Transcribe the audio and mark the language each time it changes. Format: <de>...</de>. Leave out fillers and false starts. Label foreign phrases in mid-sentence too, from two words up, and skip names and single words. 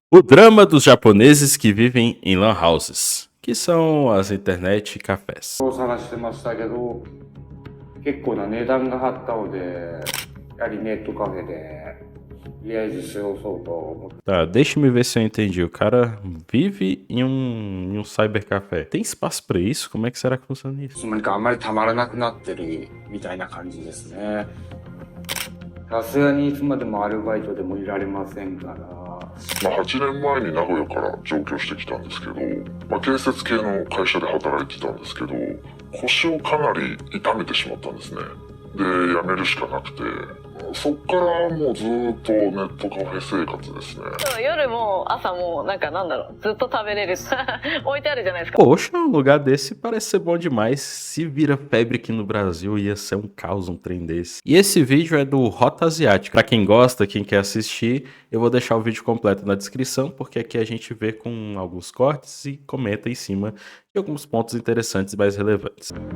<pt>O drama dos japoneses que vivem em</pt> <en>lan houses,</en> <pt>que são as</pt> <en>internet cafés.</en> <ja>を探してましたけど、結構な値段が張ったので、やはりネットカフェで、とりあえず過ごそうと思って。</ja> <pt>Tá, deixa-me ver se eu entendi. O cara vive em um cybercafé. Tem espaço pra isso? Como é que será que funciona isso?</pt> <ja>何かあんまりたまらなくなってるみたいな感じですね。さすがにいつまでもアルバイトでもいられませんから。 8年前に名古屋から上京してきたんですけど、建設系の会社で働いてたんですけど、腰をかなり痛めてしまったんですね。で、辞めるしかなくて、そっからもうずっとネットカフェ生活ですね。夜も朝もずっと食べれる置いてあるじゃないですか。</ja> <pt>Poxa, um lugar desse parece ser bom demais. Se vira febre aqui no Brasil, ia ser um caos um trem desse. E esse vídeo é do Rota Asiática. Pra quem gosta, quem quer assistir, eu vou deixar o vídeo completo na descrição, porque aqui a gente vê com alguns cortes e comenta em cima de alguns pontos interessantes e mais relevantes.</pt>